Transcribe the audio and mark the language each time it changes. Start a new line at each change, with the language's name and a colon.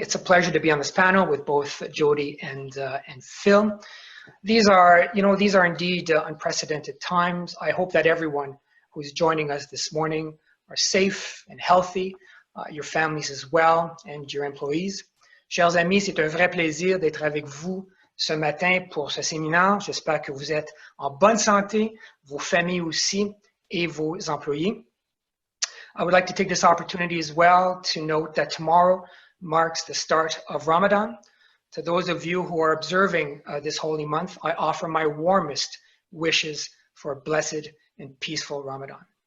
English: It's a pleasure to be on this panel with both Jody and Phil. These are indeed unprecedented times. I hope that everyone who's joining us this morning are safe and healthy, your families as well, and your employees.
French: Chers amis, c'est un vrai plaisir d'être avec vous ce matin pour ce séminaire. J'espère que vous êtes en bonne santé, vos familles aussi, et vos employés.
English: I would like to take this opportunity as well to note that tomorrow marks the start of Ramadan. To those of you who are observing this holy month, I offer my warmest wishes for a blessed and peaceful Ramadan.